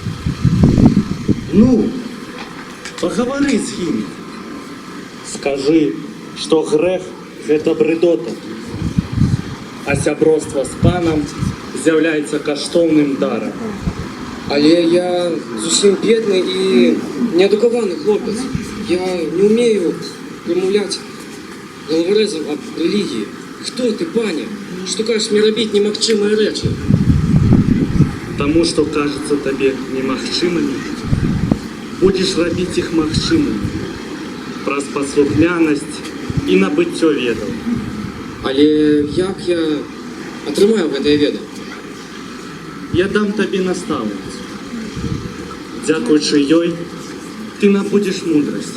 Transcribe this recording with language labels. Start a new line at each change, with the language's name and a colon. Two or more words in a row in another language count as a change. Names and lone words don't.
Russian: Ну, поговори с ими. Скажи, что грех – это бредота,
Belarusian: а сяброство с паном з'является каштоўным даром. Але я зусім бедны і неадукаваны хлопец. Я не умею прамаўляць галаварэзам аб рэлігіі. Хто ты, паня? Што кажаш мне рабіць немагчымыя рэчы?
Russian: Тому, что кажется тебе
Belarusian: немагчымымі, будешь рабіць их магчымымі праз паслухмянасць і набыццё ведаў. Але як я атрымаю гэтыя веды? Я дам табе настаўніцу. Дзякуючы ёй ты набудзеш мудрасць.